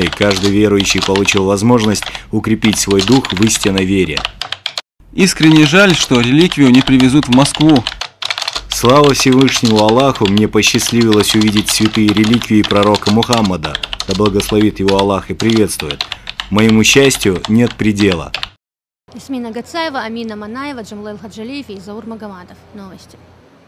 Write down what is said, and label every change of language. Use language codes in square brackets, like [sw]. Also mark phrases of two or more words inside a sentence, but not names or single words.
[ru] Каждый верующий получил возможность укрепить свой дух в истинной вере. Искренне жаль, что реликвию не привезут в Москву. Слава Всевышнему Аллаху, мне посчастливилось увидеть святые реликвии пророка Мухаммада. Да благословит его Аллах и приветствует. Моему счастью нет предела. Исмина Гацаева, Амина Манаева, Джамлел Хаджалиев и Заур Магомадов. Новости.